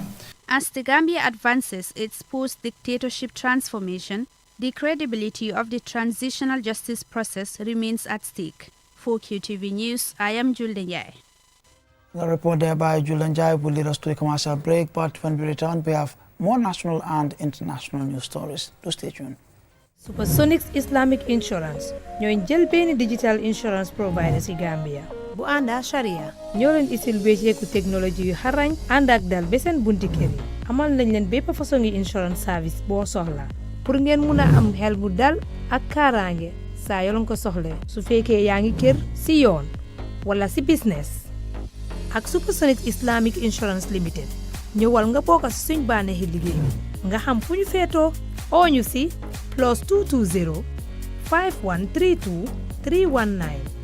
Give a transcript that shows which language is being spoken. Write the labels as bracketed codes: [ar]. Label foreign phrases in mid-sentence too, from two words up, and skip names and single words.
[en] As the Gambia advances its post-dictatorship transformation, the credibility of the transitional justice process remains at stake. For QTV News, I am Julden Yai. The report there by Julian Jai will lead us to a commercial break, but when we return, we have more national and international news stories. Do stay tuned. [wo] Supersonics Islamic Insurance ñooy jël benn [en] digital insurance provider [wo] ci Gambia bu ànda sharia ñoo leen isil wécceeku technology yu xarañ ànd ak dal ba seen bunti kër yi amal nañ leen bépp façon ngi [en] insurance service [wo] boo soxla pour ngeen mun a am xel bu dal ak kaaraange saa yoo leen ko soxlee su fekkee yaa ngi kër ci yoon wala ci business ak Supersonics Islamic Insurance Limited ñëwal nga bokk ci suñ bànneexi liggéey nga xam fu ñu feetoo oo ñu ci +220 5132 319